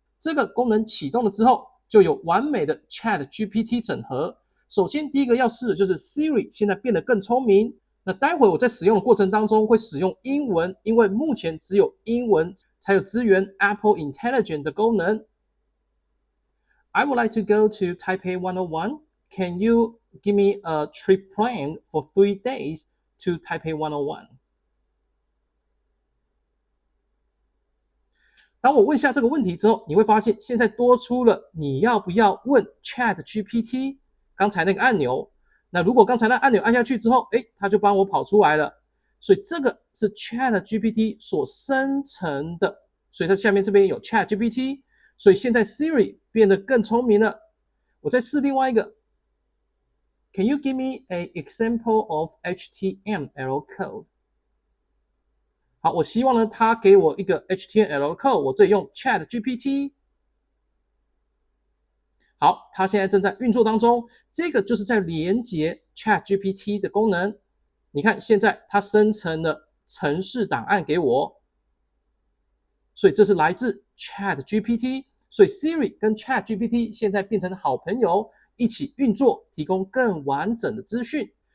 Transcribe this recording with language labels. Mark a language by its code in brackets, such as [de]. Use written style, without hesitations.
[zh] 这个功能启动了之后，就有完美的 ChatGPT 整合。首先第一个要试的就是 Siri 现在变得更聪明。那待会我在使用的过程当中会使用英文，因为目前只有英文才有支援 Apple Intelligence 的功能。 [en] I would like to go to Taipei 101. Can you give me a trip plan for 3 days to Taipei 101? [zh] 当我问下这个问题之后，你会发现现在多出了你要不要问 ChatGPT 刚才那个按钮。那如果刚才那按钮按下去之后，它就帮我跑出来了。所以这个是 ChatGPT 所生成的，所以它下面这边有 ChatGPT， 所以现在 Siri 变得更聪明了。我再试另外一个 [en] Can you give me an example of HTML code？ [zh] 好，我希望呢，它给我一个 HTML code， 我这里用 ChatGPT。好，它现在正在运作当中，这个就是在连接 ChatGPT 的功能。你看，现在它生成了程式档案给我，所以这是来自 ChatGPT， 所以 Siri 跟 ChatGPT 现在变成了好朋友，一起运作，提供更完整的资讯。